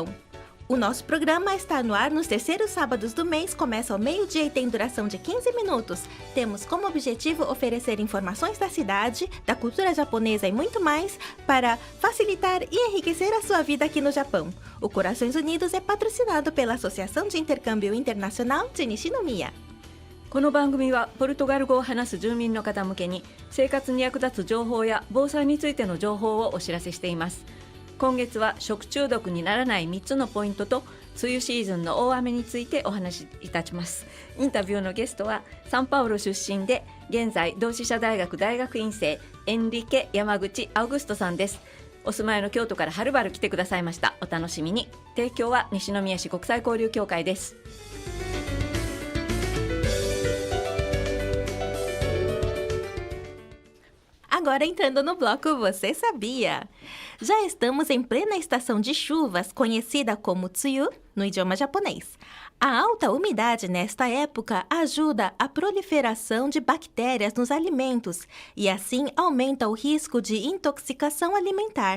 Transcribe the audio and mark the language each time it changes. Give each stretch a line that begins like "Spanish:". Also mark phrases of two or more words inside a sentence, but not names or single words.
Portuguese: O nosso programa está no ar nos terceiros sábados do mês, começa ao meio-dia e tem duração de 15 minutos. Temos como objetivo oferecer informações da cidade, da cultura japonesa e muito mais para facilitar e enriquecer a sua vida aqui no Japão. O Corações Unidos é patrocinado pela Associação de Intercâmbio Internacional de Nishinomiya.
Japanese: この番組はポルトガル語を話す住民の方向けに生活に役立つ情報や防災についての情報をお知らせしています。今月は食中毒にならない3つのポイントと梅雨シーズンの大雨についてお話しいたします。インタビューのゲストはサンパウロ出身で現在同志社大学大学院生エンリケ山口アウグストさんです。お住まいの京都からはるばる来てくださいました。お楽しみに。提供は西宮市国際交流協会です。
Portuguese: Agora entrando no bloco Você Sabia? Já estamos em plena estação de chuvas, conhecida como tsuyu no idioma japonês. A alta umidade nesta época ajuda a proliferação de bactérias nos alimentos e assim aumenta o risco de intoxicação alimentar.